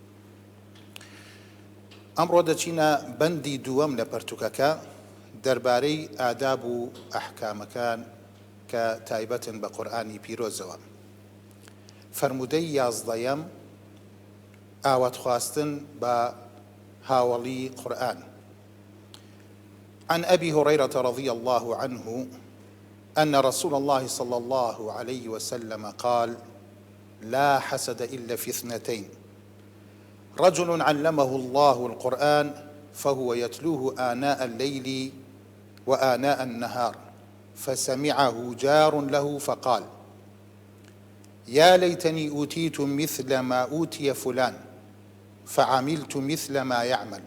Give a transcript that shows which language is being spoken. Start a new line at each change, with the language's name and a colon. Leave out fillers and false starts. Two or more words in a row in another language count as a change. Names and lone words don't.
Central Kurdish: ئەمڕۆ دەچینە بەندی دووەم لە پەرتووکەکە دەربارەی ئاداب و ئەحکامەکان کە تایبەتن بە قورئانی پیرۆزەوە. فەرمودەی 11ەم ئاواتخواستن بە هاوڵی قورئان.
Arabic: عن أبي هريرة رضي الله عنه أن رسول الله صلى الله عليه وسلم قال: لا حسد إلا في اثنتين: رجل علمه الله القرآن فهو يتلوه آناء الليل وآناء النهار فسمعه جار له فقال: يا ليتني أوتيت مثل ما أوتي فلان فعملت مثل ما يعمل.